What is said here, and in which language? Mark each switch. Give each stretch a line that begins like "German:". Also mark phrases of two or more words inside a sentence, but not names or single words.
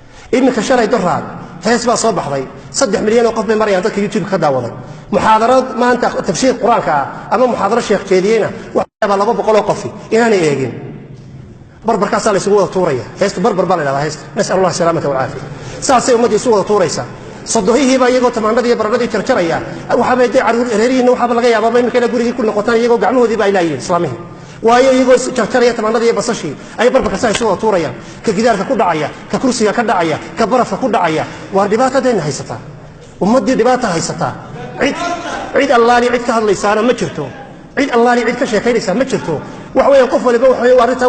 Somali: iminka shalay daraad hees baa soo baxday 3 milyan oo qof bay marayaan dadka YouTube ka daawaday muxaadarad maanta tafsiir quraanka ama muxaadaro sheekh jeediyena waxa 200 oo qof inaanay eegin barbarkaas la isugu wada tuuraya heesta barbar baa la yiraahdaa heesta
Arabic: نسأل الله السلامة والعافية
Somali: saasay ummadii isugu wada tuuraysa صدقيه با يجو تمانادي برادي ترتريا waxa bay caruur reerihiina waxa laga yaabaa in kala guriga ku noqotaan iyagoo gacmahoodii ba ilaahay islaamihi waayo iyagoo tartariya tamaanadii basashi ay barbarka say soo tuurayaan ka gidaarka ku dhacaya ka kursiga ka dhacaya ka barafka ku dhacaya waa dhibaatada haysata ummadii dhibaato haysata cid allaali cid ka hadlaysaana ma jirto cid allaali cid ka sheekaynaysa ma jirto wax weeyaan qof waliba wax weeyaan arinta uu